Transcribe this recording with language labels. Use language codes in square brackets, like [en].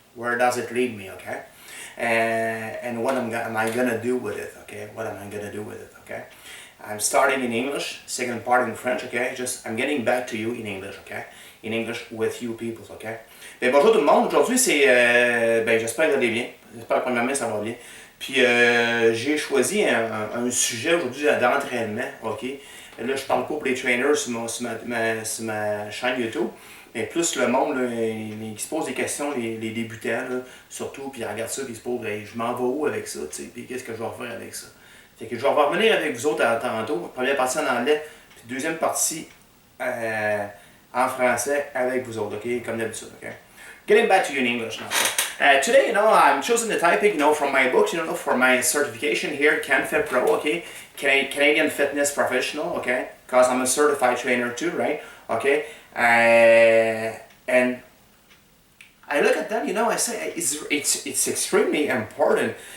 [en] Where does it lead me, okay? And what am I gonna do with it, okay? What am I gonna do with it, okay? I'm starting in English, second part in French, okay? I'm getting back to you in English, okay? In English with you people, okay? [fr] Ben, bonjour tout le monde, aujourd'hui c'est, j'espère que vous allez bien, j'espère que premièrement ça va bien. Puis j'ai choisi un sujet aujourd'hui d'entraînement, ok? Et là je parle pas pour les trainers sur ma chaîne YouTube, mais plus le monde là, qui se pose des questions, les débutants là, surtout, puis ils regardent ça, puis ils se posent, je m'en vais où avec ça, tu sais, puis qu'est-ce que je vais faire avec ça? Fait que je vais revenir avec vous autres tantôt, première partie en anglais, puis deuxième partie en français avec vous autres, ok? Comme d'habitude, ok? [en] Getting back to you in English now. Today, I'm choosing the topic, from my books, for my certification here, Canfit-pro, okay? Canadian Fitness Professional, okay? Because I'm a certified trainer too, right? Okay? And I look at them, I say it's extremely important.